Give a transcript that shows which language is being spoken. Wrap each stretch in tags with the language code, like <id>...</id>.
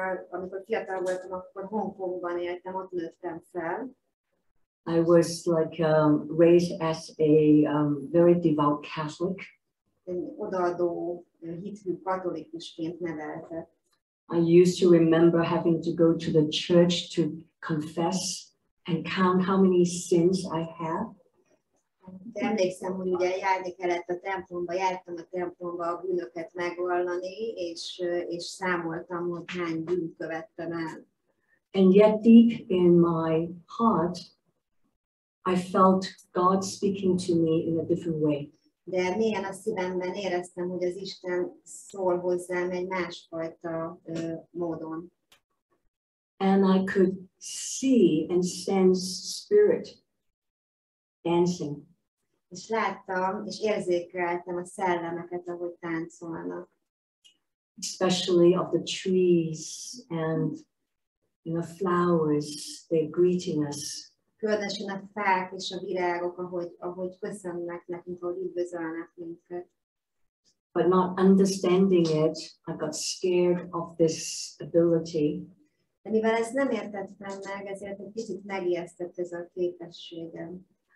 <hu>amikor fiatal voltam, akkor Hongkongban éltem, ott nőttem fel.</hu> <en>I was like raised as a very devout Catholic.</en> <hu>Odaadó, hithű katolikusként neveltek.</hu> <en>I used to remember having to go to the church to confess and count how many sins I had.</en> <hu>De emlékszem, hogy ugye járni kellett a templomba, jártam a templomba a bűnöket megvallani, és számoltam, hogy hány bűnt követtem el.</hu> <en>And yet deep in my heart, I felt God speaking to me in a different way.</en> <hu>De mélyen a szívemben éreztem, hogy az Isten szól hozzám egy másfajta módon.</hu> <en>And I could see and sense spirit dancing.</en> <hu>És láttam, és érzékeltem a szellemeket, ahogy táncolnak.</hu> <en>Especially of the trees and flowers, they're greeting us.</en> <hu>Különösen a fák és a virágok, ahogy köszönnek nekünk, ahogy üdvözölnek minket.</hu> <en>But not understanding it, I got scared of this ability.</en> <hu>De mivel ezt nem értettem meg, ezért egy kicsit megijesztett ez a képességem.</hu>